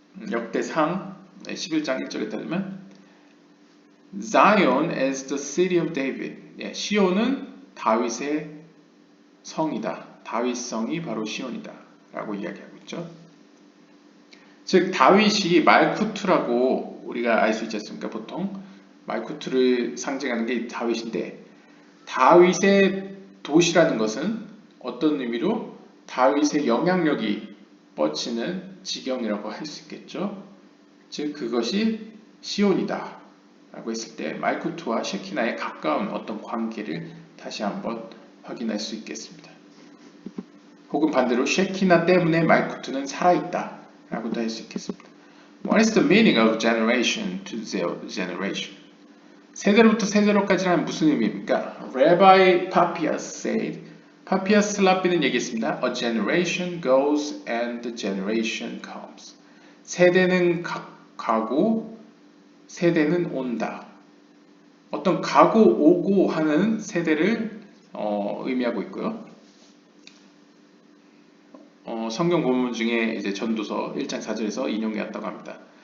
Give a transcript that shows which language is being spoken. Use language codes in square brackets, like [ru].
[ko] 역대상 11장 1절에 따르면 [en] Zion is the city of David. [ko] 시온은 다윗의 성이다. 다윗 성이 바로 시온이다. 라고 이야기하고 있죠. 즉 다윗이 말쿠트라고 우리가 알 수 있지 않습니까? 보통 말쿠트를 상징하는 게 다윗인데 다윗의 도시라는 것은 어떤 의미로 다윗의 영향력이 뻗치는 지경이라고 할 수 있겠죠. 즉 그것이 시온이다 라고 했을 때 말쿠트와 쉐키나에 가까운 어떤 관계를 다시 한번 확인할 수 있겠습니다. 혹은 반대로 쉐키나 때문에 말쿠트는 살아있다 라고도 할 수 있겠습니다. [en] What is the meaning of generation to generation? [ko] 세대로부터 세대로까지는 무슨 의미입니까? [en] Rabbi Papias said, [ko] 파피아스 랍비는 얘기했습니다. [en] A generation goes and the generation comes. [ko] 세대는 가고 세대는 온다. 어떤 가고 오고 하는 세대를 의미하고 있고요. 성경 본문 중에 이제 전도서 1장 4절에서 인용되었다고 합니다.